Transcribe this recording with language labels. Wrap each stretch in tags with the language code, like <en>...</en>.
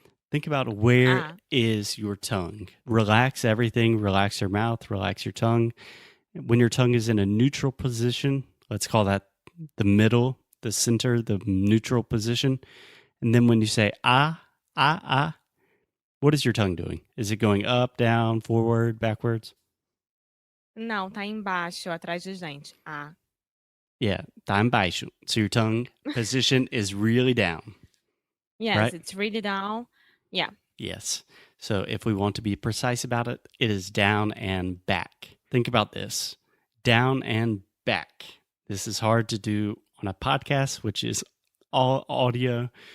<en>Think about where is your tongue. Relax everything. Relax your mouth. Relax your tongue. When your tongue is in a neutral position, let's call that the middle, the center, the neutral position. And then when you say ah, what is your tongue doing? Is it going up, down, forward, backwards?</en> <pt>Não, tá embaixo, atrás de gente. Ah. Yeah, tá embaixo.</pt> <en>So your tongue position is really down. Yes, right? It's really down. Yeah. Yes. So if we want to be precise about it, it is down and back. Think about this. Down and back. This is hard to do on a podcast, which is all audio,</en>